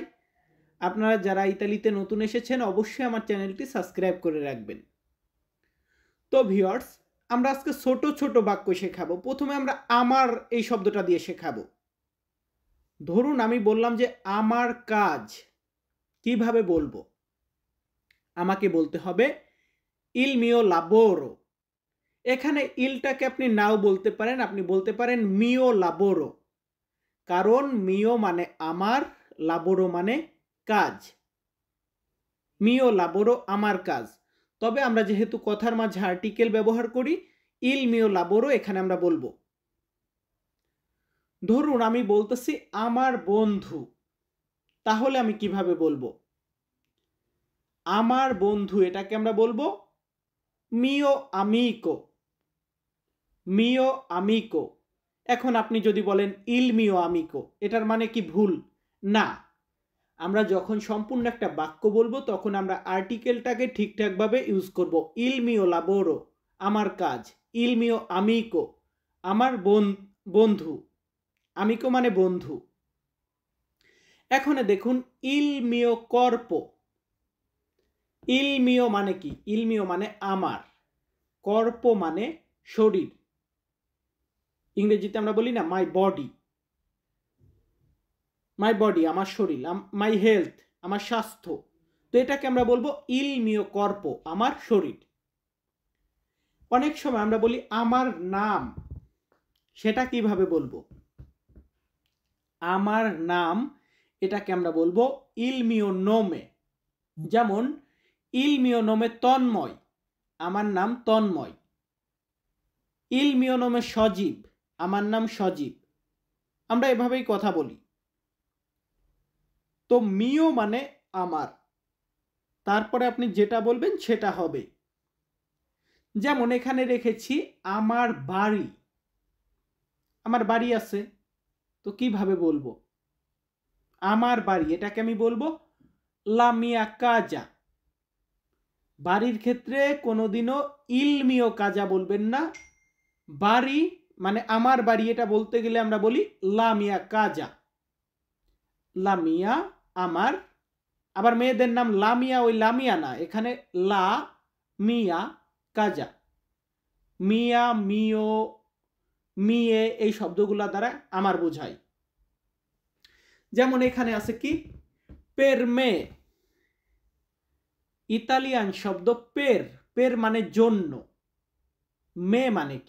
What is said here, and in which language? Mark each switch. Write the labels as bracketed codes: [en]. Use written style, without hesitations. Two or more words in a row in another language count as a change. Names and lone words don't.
[bn] আপনারা যারা ইতালিতে নতুন এসেছেন অবশ্যই আমার চ্যানেলটি সাবস্ক্রাইব করে রাখবেন। তো ভিউয়ার্স, আমরা আজকে ছোট ছোট বাক্য শেখাবো। প্রথমে আমরা আমার এই শব্দটা দিয়ে শেখাবো। ধরুন আমি বললাম যে আমার কাজ, কিভাবে বলবো? আমাকে বলতে হবে [it] il mio lavoro। [bn] এখানে ইলটাকে আপনি নাও বলতে পারেন, আপনি বলতে পারেন [it] mio lavoro, [bn] কারণ mio মানে আমার, lavoro মানে কাজ। [it] mio lavoro [bn] আমার কাজ। তবে আমরা যেহেতু কথার মাঝে আর্টিকেল ব্যবহার করি, [it] il mio lavoro [bn] এখানে আমরা বলবো। ধরুন আমি বলতেছি আমার বন্ধু, তাহলে আমি কিভাবে বলবো? আমার বন্ধু এটাকে আমরা বলবো [it] mio amico, mio amico। [bn] এখন আপনি যদি বলেন [it] il mio amico, [bn] এটার মানে কি ভুল? না, আমরা যখন সম্পূর্ণ একটা বাক্য বলবো তখন আমরা আর্টিকেলটাকে ঠিকঠাকভাবে ইউজ করব। [it] il mio lavoro [bn] আমার কাজ, [it] il mio amico [bn] আমার বন্ধু, amico মানে বন্ধু। এখানে দেখুন [it] il mio corpo, il mio [bn] মানে কি? [it] il mio [bn] মানে আমার, corpo মানে শরীর। ইংরেজিতে আমরা বলি না [en] my body, my body [bn] আমার শরীর, [en] my health [bn] আমার স্বাস্থ্য। তো এটাকে আমরা বলবো [it] il mio corpo [bn] আমার শরীর। অনেক সময় আমরা বলি আমার নাম, সেটা কিভাবে বলবো? আমার নাম এটাকে আমরা বলবো [it] il mio nome। [bn] যেমন [it] il mio nome [bn] তন্ময়, আমার নাম তন্ময়। [it] il mio nome [bn] সজীব, আমার নাম সজীব। আমরা এভাবেই কথা বলি। তো মিও মানে আমার, তারপরে আপনি যেটা বলবেন সেটা হবে। যেমন এখানে রেখেছি আমার বাড়ি, আমার বাড়ি আছে, তো কিভাবে বলবো? আমার বাড়ি এটাকে আমি বলবো [it] la mia casa. [bn] বাড়ির ক্ষেত্রে কোনোদিনও [it] il mio casa [bn] বলবেন না। বাড়ি মানে আমার বাড়ি, এটা বলতে গেলে আমরা বলি [it] la mia casa. la mia আমার। [bn] আবার মেয়েদের নাম লামিয়া, ওই লামিয়া না, এখানে [it] la mia casa. mia, mio, mie [bn] এই শব্দগুলা দ্বারা আমার বোঝায়। যেমন এখানে আছে [it] qui per me, [bn] ইতালিয়ান শব্দ পের, পের মানে জন্য, মে মানে কি?